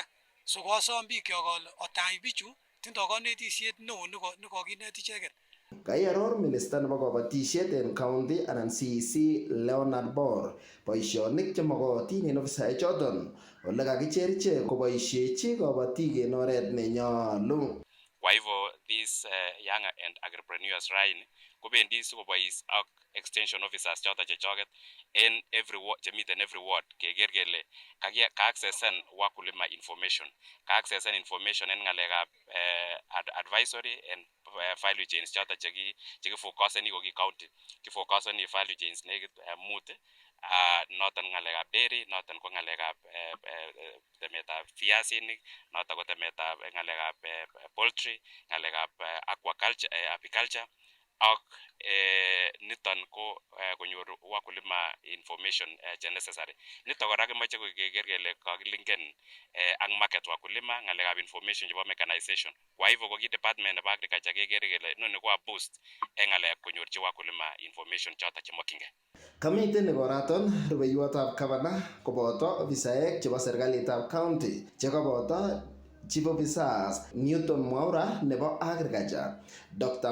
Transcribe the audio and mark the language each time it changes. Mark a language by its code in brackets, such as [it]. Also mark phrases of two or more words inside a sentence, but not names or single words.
[kln] So kosom bikyok ole otach bichu tindo konetisiet neo nekokinet icheket. Kaiaror minista nebo kabatisiet en county anan CEC Leonard Bor boisionik chemokotin en ofisaek choton ole kakicher ichek koboisiechi kabatik en oret nenyolu. [sw] Kwa hivyo [en] these young and agripreneurs [kln] raini kobendi sikobois ak [en] extension officers [kln] choton chechoket en chemiten [en] every ward [kln] keker kele ka-accessan wakulima information. Ka-accessan information en ng'alekab [en] advisory and value chains [kln] choton chekifocuseni ko ki county. Kifocuseni [en] value chains [kln] nekit mut noton ng'alekab dairy, noton ko ng'alekab temetab viasinik, noton ko temetab ng'alekab poultry, ng'alekab aquaculture, apiculture ak niton ko konyor wakulima information che necessary. Niton kora kemoche keker kele kakilinken ak market wakulima ng'alekab information chebo mechanization. [sw] Kwa hivyo [kln] ko ki department nebo agriculture kekere kele noni ko [en] a boost [kln] en ng'alek konyorchi wakulima information choton chemokyingei. Kamiten ikoraton rubeiwotab Governor koboto ofisaek chebo serikalitab county chekoboto [en] Chief Officers [kln] Newton Mwaura nebo Agriculture, Dr.